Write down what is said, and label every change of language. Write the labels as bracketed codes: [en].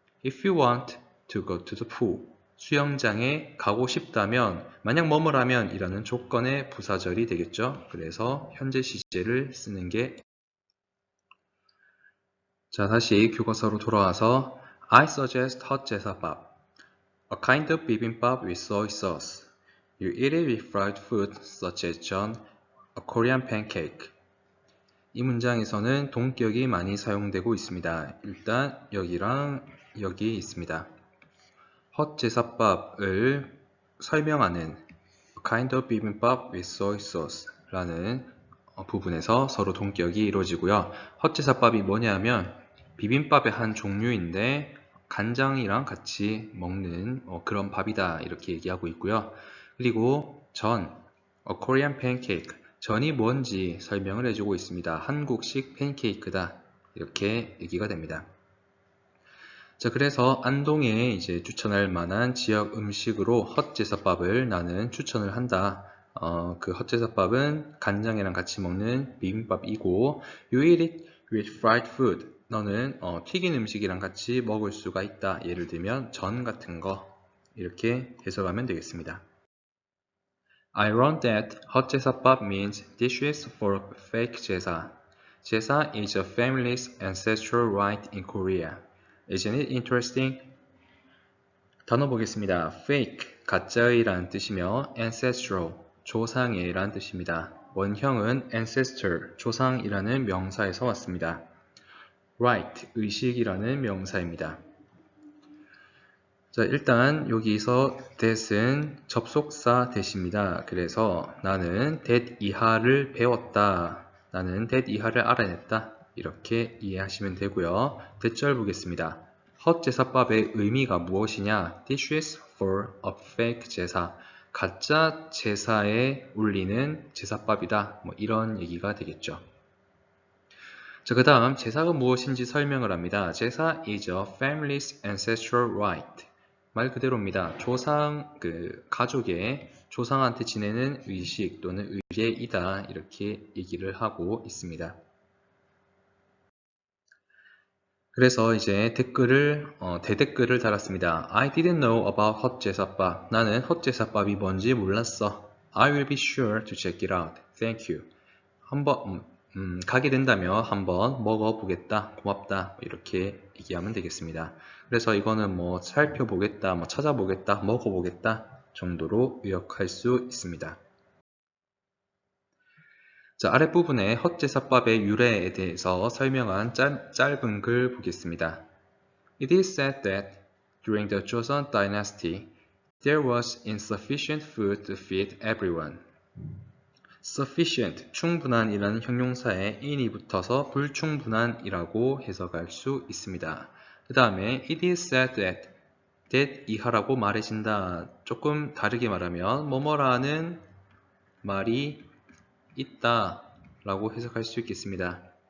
[en] If you want to go to the pool, [ko] 수영장에 가고 싶다면, 만약 뭐뭐라면 이라는 조건의 부사절이 되겠죠. 그래서 현재 시제를 쓰는 게 자, 다시 교과서로 돌아와서 [en] I suggest hot 제사밥, a kind of bibimbap with soy sauce. You eat it with fried food such as John, a Korean pancake. [ko] 이 문장에서는 동격이 많이 사용되고 있습니다. 일단 여기랑 여기 있습니다. 헛 제사밥을 설명하는 [en] a kind of bibimbap with soy sauce [ko] 라는 부분에서 서로 동격이 이루어지고요. 헛 제사밥이 뭐냐면 비빔밥의 한 종류인데 간장이랑 같이 먹는 그런 밥이다 이렇게 얘기하고 있고요. 그리고 전, [en] a Korean pancake, [ko] 전이 뭔지 설명을 해주고 있습니다. 한국식 팬케이크다 이렇게 얘기가 됩니다. 자, 그래서 안동에 이제 추천할 만한 지역 음식으로 헛제사밥을 나는 추천을 한다. 그 헛제사밥은 간장이랑 같이 먹는 비빔밥이고 [en] You eat it with fried food. [ko] 너는 튀긴 음식이랑 같이 먹을 수가 있다. 예를 들면 전 같은 거 이렇게 해석하면 되겠습니다. [en] I learned that 헛제사밥 means dishes for fake 제사. 제사 is a family's ancestral rite in Korea. Isn't it interesting? [ko] 단어 보겠습니다. fake, 가짜의라는 뜻이며 ancestral, 조상의라는 뜻입니다. 원형은 ancestor, 조상이라는 명사에서 왔습니다. right, 의식이라는 명사입니다. 자, 일단 여기서 that은 접속사 that입니다. 그래서 나는 that 이하를 배웠다. 나는 that 이하를 알아냈다. 이렇게 이해하시면 되고요. 대절 보겠습니다. 헛제사밥의 의미가 무엇이냐? [en] Dishes for a fake 제사. [ko] 가짜 제사에 올리는 제사밥이다. 뭐 이런 얘기가 되겠죠. 자, 그 다음 제사가 무엇인지 설명을 합니다. [en] 제사 is a family's ancestral rite. [ko] 말 그대로입니다. 가족의 조상한테 지내는 의식 또는 의례이다. 이렇게 얘기를 하고 있습니다. 그래서 이제 대댓글을 달았습니다. [en] I didn't know about 헛제사밥. [ko] 나는 헛제사밥이 뭔지 몰랐어. [en] I will be sure to check it out. Thank you. [ko] 한번 가게 된다면 한번 먹어보겠다. 고맙다. 이렇게 얘기하면 되겠습니다. 그래서 이거는 뭐 살펴보겠다, 뭐 찾아보겠다, 먹어보겠다 정도로 요약할 수 있습니다. 자, 아랫부분에 헛제사밥의 유래에 대해서 설명한 짧은 글 보겠습니다. [en] It is said that during the Joseon dynasty, there was insufficient food to feed everyone. [ko] sufficient, 충분한이라는 형용사에 in이 붙어서 불충분한이라고 해석할 수 있습니다. 그 다음에 [en] it is said that [ko] 이하라고 말해진다. 조금 다르게 말하면 뭐뭐라는 말이 있다 라고 해석할 수 있겠습니다.